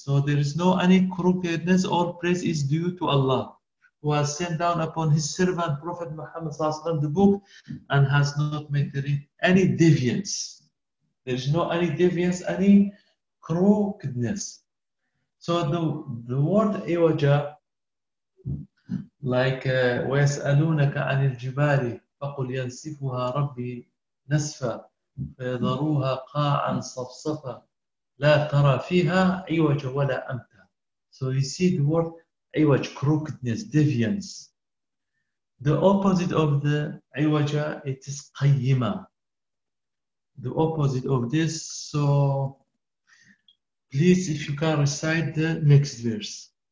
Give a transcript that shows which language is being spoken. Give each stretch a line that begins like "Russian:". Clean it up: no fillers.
English: So there is no any crookedness. All praise is due to Allah, who has sent down upon His servant Prophet Muhammad sallallahu alaihi wasallam the book, and has not made any deviance. There is no any deviance, any crookedness. So the word iwaja, like
Arabic: وَيَسْأَلُونَكَ عَنِ الْجِبَالِ فَقُلْ يَنْسِفُهَا رَبِّي نَسْفًا فَيَذَرُوهَا قَاعًا صَفْصَفًا لَا تَرَى فِيهَا عِوَجًا وَلَا أَمْتًا.
English: So you see the word Iwaj, crookedness, deviance. The opposite of the Iwaja, it is Qayyima. The opposite of this, so please, if you can recite the next verse.